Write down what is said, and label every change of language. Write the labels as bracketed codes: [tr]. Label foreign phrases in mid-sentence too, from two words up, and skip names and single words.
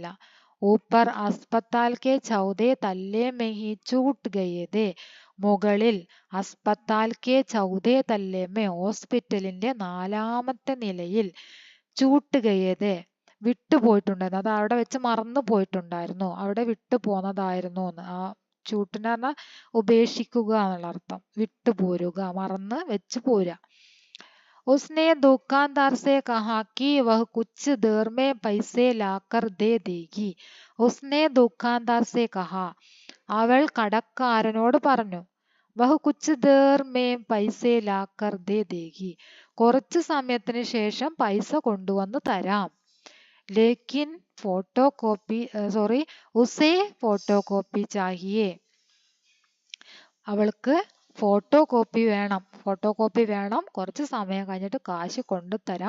[hi] ऊपर अस्पताल के चौथे तल्ले में ही छूट गए थे, മുകളിൽ अस्पताल के चौथे तल्ले में, [ml] ഹോസ്പിറ്റലിന്റെ 4ാമത്തെ നിലയിൽ, [hi] छूट गए थे, [ml] വിട്ടുപോയിട്ടുണ്ടായിരുന്നു, അത് അവിടെ വെച്ച് മറന്നു പോയിട്ടുണ്ടായിരുന്നു, അവിടെ വിട്ടു പോന്നതായിരുന്നു. ആ ചൂട്ടിന് പറഞ്ഞാൽ ഉപേക്ഷിക്കുക എന്നുള്ള അർത്ഥം, വിട്ടുപോരുക, മറന്ന് വെച്ച് പോരുക. [hi] उसने दुकानदार से कहा कि वह कुछ देर में पैसे लाकर दे देगी. उसने दुकानदार से कहा, [ml] അവൾ കടക്കാരനോട് പറഞ്ഞു. [hi] वह कुछ देर में पैसे लाकर दे देगी, [ml] കുറച്ച് സമയത്തിന് ശേഷം പൈസ കൊണ്ടുവന്ന് തരാം. [hi] लेकिन फोटो कॉपी उसे फोटो कॉपी चाहिए, [ml] അവൾക്ക് ഫോട്ടോ കോപ്പി വേണം, ഫോട്ടോ കോപ്പി വേണം, കുറച്ച് സമയം കഴിഞ്ഞിട്ട് കാശ് കൊണ്ടുതരാം.